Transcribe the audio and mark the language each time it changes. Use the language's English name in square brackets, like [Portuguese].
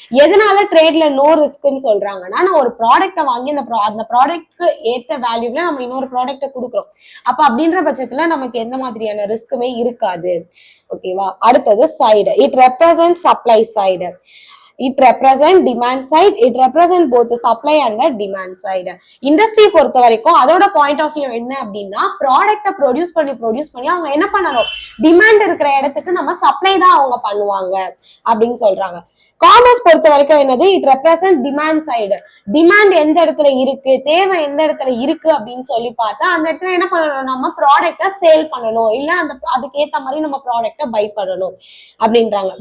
[Tamil] எதனால ட்ரேட்ல நோ ரிஸ்க்ன்னு சொல்றாங்கன்னா, நான் ஒரு ப்ராடக்டை வாங்கி அந்த ப்ராடக்ட்க்கு ஏத்த வேல்யூல நம்ம இன்னொரு ப்ராடக்டை கொடுக்குறோம், அப்ப அப்படின்ற பட்சத்துல நமக்கு எந்த மாதிரியான ரிஸ்க்குமே இருக்காது. ஓகேவா, அடுத்தது [English] Side, it represent supply side. It represent demand side. It represent both the supply and the demand side. [Tamil] Industry பொறுத்த வரைக்கும் அதோட பாயிண்ட் ஆஃப் வியூ என்ன அப்படின்னா, ப்ராடக்ட்டை ப்ரொடியூஸ் பண்ணி அவங்க என்ன பண்ணணும், டிமாண்ட் இருக்கிற இடத்துக்கு நம்ம சப்ளை தான் அவங்க பண்ணுவாங்க அப்படின்னு சொல்றாங்க. காமர்ஸ் பொறுத்த வரைக்கும் என்னது, [English] It represent demand side. [Tamil] Demand எந்த இடத்துல இருக்கு, தேவை எந்த இடத்துல இருக்கு அப்படின்னு சொல்லி பார்த்தா அந்த இடத்துல என்ன பண்ணணும், நம்ம ப்ராடக்ட சேல் பண்ணணும், இல்ல அந்த அதுக்கு ஏத்த மாதிரி நம்ம ப்ராடக்ட பை பண்ணணும் அப்படின்றாங்க.